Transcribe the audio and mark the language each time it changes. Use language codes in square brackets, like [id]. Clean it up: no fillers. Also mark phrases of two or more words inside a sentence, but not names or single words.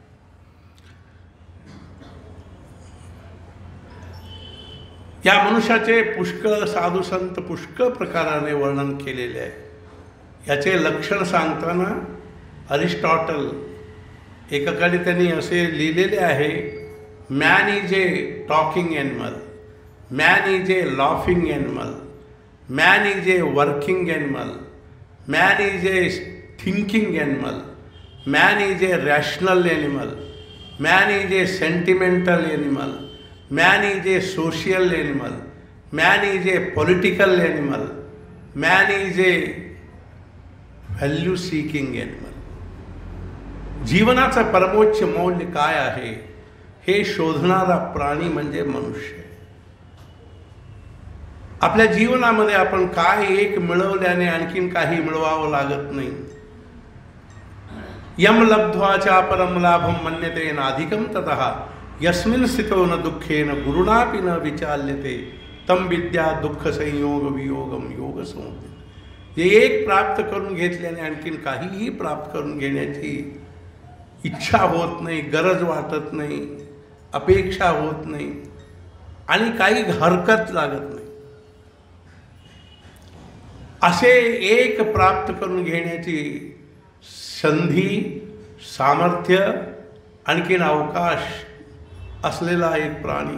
[mr] या मनुष्याचे पुष्कळ साधुसंत पुष्कळ प्रकाराने वर्णन केलेले आहे। याचे लक्षण सांगताना अरिस्टॉटल एकाकडे त्यांनी असे लिहिलेले आहे, [en] man is a talking animal, man is a laughing animal, man is a working animal, man is a thinking animal, man is a rational animal, man is a sentimental animal, man is a social animal, man is a political animal, man is a value seeking animal. [mr] जीवनाचं परमोच्च मौल्य काय आहे हे शोधणारा प्राणी म्हणजे मनुष्य। आपल्या जीवनामध्ये आपण काय एक मिळवल्याने आणखीन काही मिळवावं लागत नाही। [sa] यम लब्ध्वा च परम लाभम मन्यते नाधिकम ततः यस्मिन् स्थितो न दुःखेन गुरुणापि न विचाल्यते तम विद्या दुःख संयोग वियोगम योग संज्ञा. [mr] जे एक प्राप्त करून घेतल्याने आणखीन काहीही प्राप्त करून घेण्याची इच्छा होत नाही, गरज वाटत नाही, अपेक्षा होत नाही आणि काही हरकत लागत नाही, असे एक प्राप्त करून घेण्याची संधी, सामर्थ्य, आणखीन अवकाश असलेला एक प्राणी.